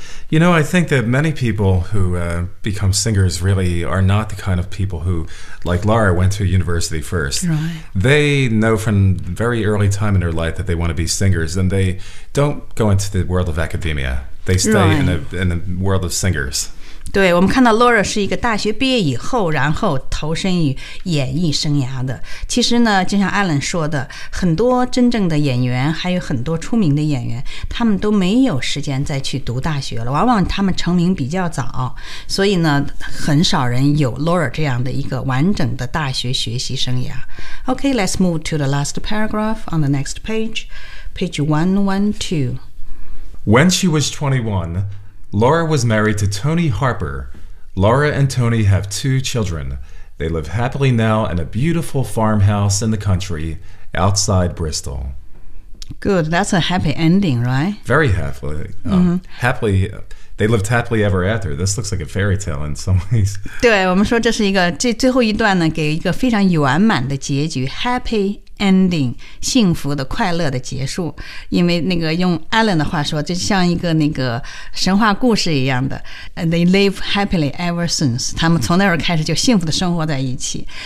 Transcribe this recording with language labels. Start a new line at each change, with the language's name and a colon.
English: You know, I think that many people who、become singers really are not the kind of people who, like Laura, went to university first. Right. They know from very early time in their life that they want to be singers, and they don't go into the world of academia. They stay、 right. in the world of singers.
Chinese: 对，我们看到 Laura 是一个大学毕业以后，然后投身于演艺生涯的。其实呢，就像 Alan 说的，很多真正的演员，还有很多出名的演员，他们都没有时间再去读大学了。往往他们成名比较早，所以呢，很少人有 Laura 这样的一个完整的大学学习生涯。
English: Okay, let's move to the last paragraph on the next page, page 112. When she was 21,Laura was married to Tony Harper. Laura and Tony have two children. They live happily now in a beautiful farmhouse in the country outside Bristol. Good. That's a happy ending, right? Very happily. Happily. They lived happily ever after. This looks like a fairy tale in some ways.
Chinese: 对，我们说这是一个，这最后一段呢，给一个非常圆满的结局。
English: Happy. Ending,
Chinese: 幸福的快乐的结束，因为那个用 Alan 的话说，就像一个那个神话故事一样的
English: They live happily ever since.
Chinese: 他们从那儿开始就幸福的生活在一起。